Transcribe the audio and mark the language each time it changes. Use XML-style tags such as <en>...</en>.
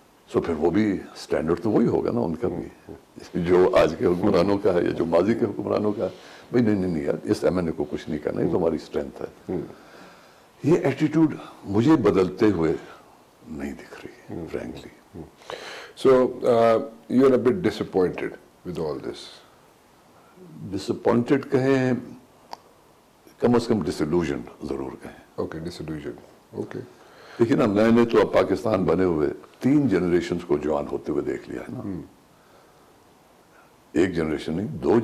<ur>سو پھر وہ بھی سٹینڈرڈ تو وہی ہوگا نا ان کا بھی، جو آج کے حکمرانوں کا ہے یا جو ماضی کے حکمرانوں کا ہے، بھائی نہیں یار، اس ایم این اے کو کچھ نہیں کرنا، یہ تو ہماری اسٹرینتھ ہے۔ یہ ایٹیٹیوڈ مجھے بدلتے ہوئے نہیں دکھ رہی frankly.</ur> <en>So you are a bit disappointed with all this.</en> <ur>Disappointed کہیں، کم از کم ڈسلوژن ضرور کہیں۔</ur> <en>Okay, disillusion. Okay.</en> <ur>دیکھیں نا، میں نے تو اب پاکستان بنے ہوئے 3 جنریشنز کو جوان ہوتے ہوئے دیکھ لیا ہے نا، ایک جنریشن نہیں، 2 اس</ur>